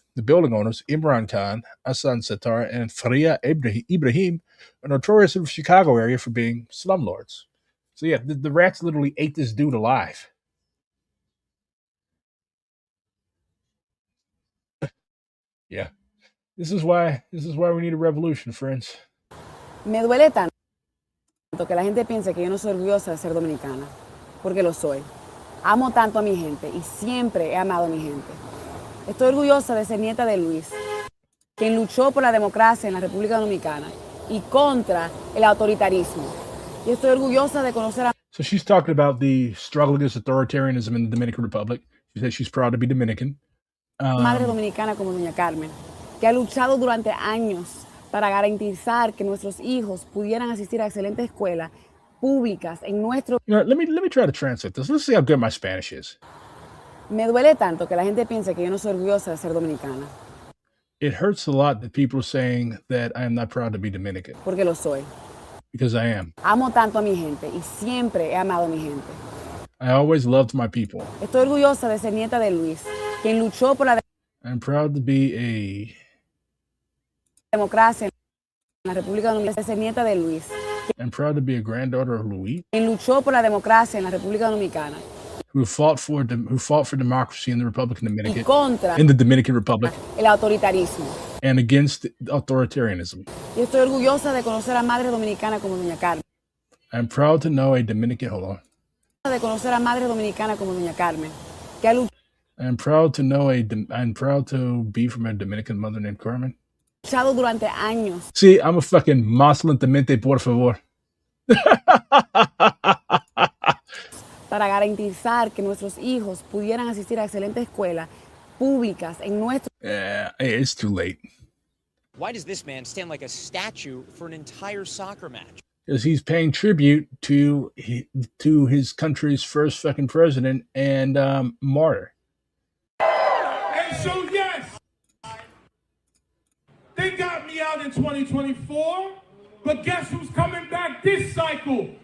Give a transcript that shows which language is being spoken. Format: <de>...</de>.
<en>The building owners, Imran Khan, Hassan Sattar, and Faria Ibrahim, are notorious in the Chicago area for being slumlords. So yeah, the rats literally ate this dude alive. Yeah. This is why we need a revolution, friends.</en> <es>Me duele tanto que la gente piense que yo no soy orgullosa de ser dominicana, porque lo soy. Amo tanto a mi gente y siempre he amado a mi gente. Estoy orgullosa de ser nieta de Luis, quien luchó por la democracia en la República Dominicana y contra el autoritarismo. Y estoy orgullosa de conocer a...</es> <en>So she's talking about the struggle against authoritarianism in the Dominican Republic. She says she's proud to be Dominican.</en> <es>Madre dominicana como Doña Carmen, que ha luchado durante años para garantizar que nuestros hijos pudieran asistir a excelentes escuelas públicas en nuestro...</es> <en>Let me try to translate this. Let's see how good my Spanish is.</en> <es>Me duele tanto que la gente piense que yo no soy orgullosa de ser dominicana.</es> <en>It hurts a lot that people are saying that I am not proud to be Dominican,</en> <es>porque lo soy.</es> <en>because I am.</en> <es>Amo tanto a mi gente y siempre he amado a mi gente.</es> <en>I always loved my people.</en> <es>Estoy orgullosa de ser nieta de Luis, quien luchó por la</es> <en>I'm proud to be a</en> <es>democracia en la República Dominicana, de ser nieta de Luis,</es> <en>I'm proud to be a granddaughter of Louis,</en> <es>quien luchó por la democracia en la República Dominicana</es> <en>who fought for democracy in the</en> <es>y contra</es> <en>in the Dominican Republic,</en> <es>el autoritarismo.</es> <en>and against authoritarianism.</en> <es>Y estoy orgullosa de conocer a madre dominicana como Doña Carmen.</es> <en>I'm proud to know a Dominican. Hold on.</en> <es>De conocer a madre dominicana como Doña Carmen, que ha</es> <en>I'm proud to know I'm proud to be from a Dominican mother named Carmen.</en> <es>luchado durante años</es> <en>See, I'm a fucking Muslim mente,</en> <es>por favor. para garantizar que nuestros hijos pudieran asistir a excelentes escuelas públicas en nuestro</es> <en>Hey, it's too late. Why does this man stand like a statue for an entire soccer match? Because he's paying tribute to his country's first fucking president and martyr. And so, yes, they got me out in 2024, but guess who's coming back this cycle?</en>